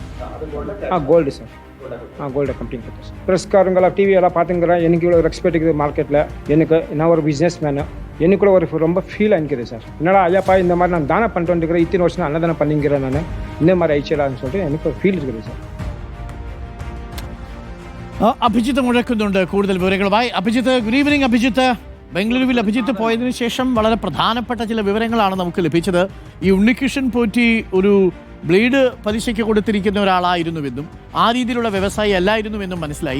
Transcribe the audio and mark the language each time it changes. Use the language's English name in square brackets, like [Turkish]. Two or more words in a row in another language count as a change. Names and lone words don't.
[Tamil] கோல்டு சார். [English] gold company [Tamil] கொடுத்தேன் சார். ப்ரெஸ்காரங்களா டிவியெல்லாம் பார்த்துங்கிறேன். எனக்கு இவ்வளோ ரெஸ்பெக்ட் இருக்குது மார்க்கெட்டில். நான் ஒரு [English] business man. [Tamil] எனக்குள்ள ஒரு ரொம்ப ஃபீல் ஆகிக்குது சார். என்னடா ஐயாப்பா இந்த மாதிரி நான் தானே பண்ணிட்டு வந்துருக்கிறேன், இத்தனை வருஷம் அன்னதானம் பண்ணிங்கிறேன், நான் இந்த மாதிரி ஆயிடுச்சலான்னு சொல்லிட்டு எனக்கு ஒரு ஃபீல் இருக்குது சார். [Malayalam] അഭിജിത്ത് മുഴക്കുന്നുണ്ട് കൂടുതൽ വിവരങ്ങളുമായി. അഭിജിത്ത്, [English] good evening. [Malayalam] അഭിജിത്ത്, ബംഗളൂരുവിൽ അഭിജിത്ത് പോയതിനു ശേഷം വളരെ പ്രധാനപ്പെട്ട ചില വിവരങ്ങളാണ് നമുക്ക് ലഭിച്ചത്. ഈ ഉണ്ണികൃഷ്ണൻ പോറ്റി ഒരു ബ്ലേഡ് പലിശയ്ക്ക് കൊടുത്തിരിക്കുന്ന ഒരാളായിരുന്നുവെന്നും ആ രീതിയിലുള്ള വ്യവസായി അല്ലായിരുന്നുവെന്നും മനസ്സിലായി.